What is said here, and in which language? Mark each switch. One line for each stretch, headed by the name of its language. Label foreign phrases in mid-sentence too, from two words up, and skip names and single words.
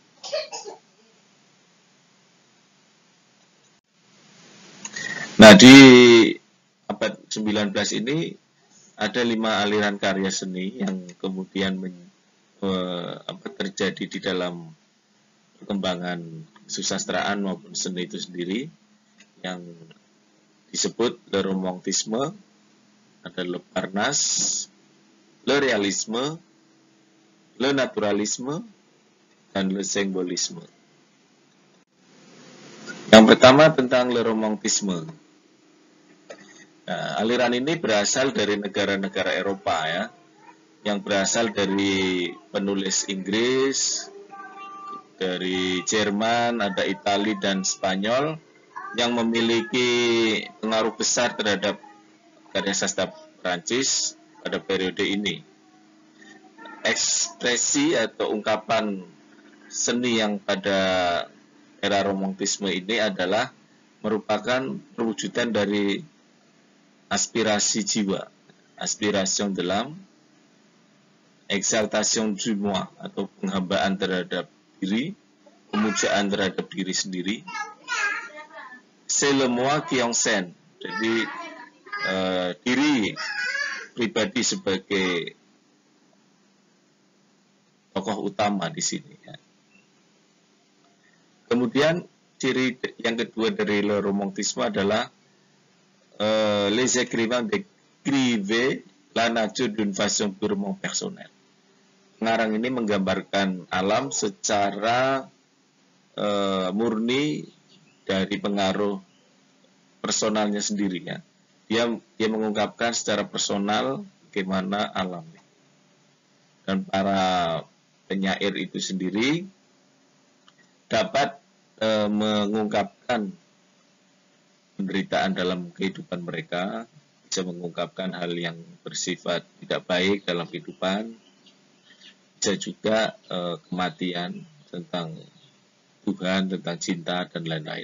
Indonesian: Nah, di abad 19 ini ada 5 aliran karya seni yang kemudian terjadi di dalam perkembangan susastraan maupun seni itu sendiri, yang disebut
French: le romantisme,
Indonesian: ada
French: le parnasse, le realisme, le naturalisme,
Indonesian: dan
French: le symbolisme.
Indonesian: Yang pertama tentang
French: le romantisme.
Indonesian: Nah, aliran ini berasal dari negara-negara Eropa, ya, yang berasal dari penulis Inggris, dari Jerman, ada Italia dan Spanyol, yang memiliki pengaruh besar terhadap karya sastra Prancis pada periode ini. Ekspresi atau ungkapan seni yang pada era romantisme ini adalah merupakan perwujudan dari aspirasi jiwa,
French: aspiration de l'âme, exaltation du moi
Indonesian: atau penghambaan terhadap diri, pemujaan terhadap diri sendiri.
French: C'est le moi qui enseigne.
Indonesian: Jadi diri pribadi sebagai tokoh utama di sini. Ya. Kemudian ciri yang kedua dari
French: le romantisme adalah les écrivains décrivent la nature d'une façon purement personnelle.
Indonesian: Pengarang ini menggambarkan alam secara murni dari pengaruh personalnya sendiri. Ya. Dia mengungkapkan secara personal bagaimana alam. Dan para penyair itu sendiri dapat mengungkapkan penderitaan dalam kehidupan mereka, bisa mengungkapkan hal yang bersifat tidak baik dalam kehidupan, bisa juga kematian, tentang Tuhan, tentang cinta, dan lain-lain.